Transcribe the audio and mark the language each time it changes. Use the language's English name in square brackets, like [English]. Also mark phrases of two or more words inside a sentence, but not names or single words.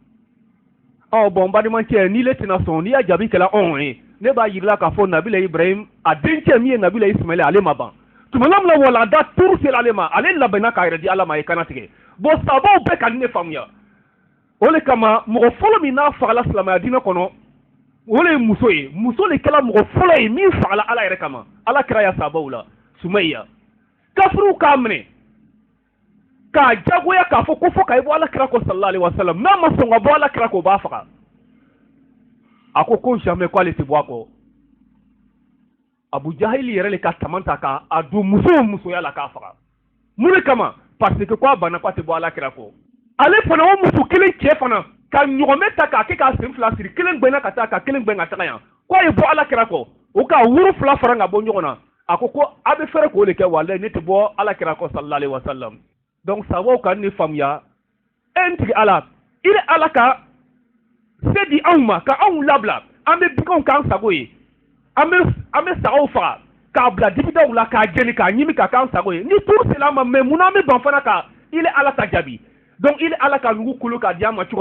[Bambara] bon n balimakɛ n'i le tɛna sɔn n'i y'a jaabi kɛla anw ye ne b'a yirila k'a fɔ nabila ibrahim a dencɛ min ye nabila ismaila ale ma ban tuma min na walanda turu sera ale ma ale labɛnna k'a yɛrɛ di ala ma a ye kana tigɛ bon sababu bɛɛ ka ne faamuya o le kama mɔgɔ fɔlɔ min n'a fagala silamɛya diinɛ kɔnɔ o le ye muso ye muso le kɛla mɔgɔ fɔlɔ ye min fagala ala yɛrɛ kama ala kɛra ya sababu la Sumayya kafiriw k'a minɛ k'a jagoya k'a fɔ ko fɔ ka i bɔ ala kira kɔ [Arabic] صلى الله عليه وسلم [Bambara] n'a ma sɔn ka bɔ ala kira kɔ o b'a faga ako ko jamais ko ale te bɔ a kɔ Abu Jahil yɛrɛ le ka tamanta ka a don musoya la k'a faga mun de kama [French] parce que [Bambara] ko a banna ko a tɛ bɔ Alakira kɔ ale fana o muso kelen cɛ fana ka ɲɔgɔnmɛ ta k'a kɛ k'a sen fila siri kelen gbɛnna ka taa ka kelen gbɛn ka taga yan ko a ye bɔ Alakira kɔ o ka woro fila fara ka bɔ ɲɔgɔn na a ko a bɛ fɛrɛ k'o de kɛ walayi ne tɛ bɔ Alakira kɔ [Arabic] صلى الله عليه وسلم [Bambara] donc sababu ka ne faamuya en tigi Ala i bɛ Ala ka se di anw ma ka anw labila an bɛ bikanw k'an sago ye an bɛ sagaw faga k'a bila dibidaw la k'a jeni k'a ɲimi k'a k'an sago ye ni tuuru sera an ma mais munna an bɛ ban fana ka ile Ala ta jaabi donc ile Ala ka nugu kolo k'a di an ma cogoya